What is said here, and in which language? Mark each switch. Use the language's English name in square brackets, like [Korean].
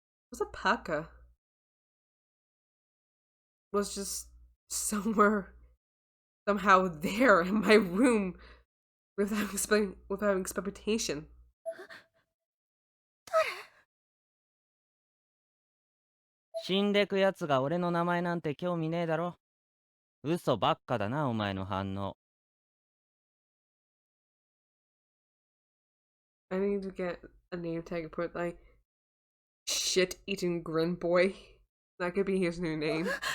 [English] What's a parka? Was just somehow there in my room without expectation. [Japanese] 死んでくやつが俺の名前なんて興味ねえだろ。嘘ばっかだな、お前の反応。 [English] I need to get a name tag and put like shit-eating grin boy. That could be his new name.